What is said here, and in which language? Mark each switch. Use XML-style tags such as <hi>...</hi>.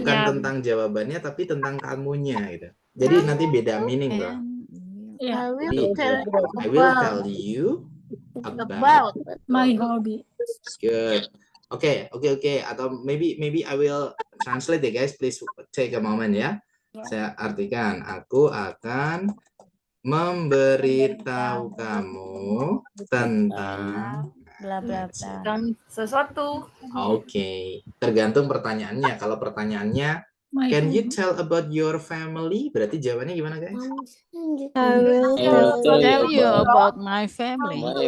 <id>bukan tentang jawabannya tapi tentang kamunya gitu. Jadi nanti beda meaning bro.</id> <en>Yeah. Jadi I will tell you about My hobby. good. Okay. Atau maybe I will translate ya guys. Please take a moment ya.</en> <id>Saya artikan. Aku akan memberitahu kamu tentang Bla bla bla. Tentang sesuatu. Oke. Tergantung pertanyaannya. Kalau pertanyaannya</id> <en>can you tell about your family?</en> <id>Berarti jawabannya gimana guys?</id> <en>I will Tell you about my family.</en>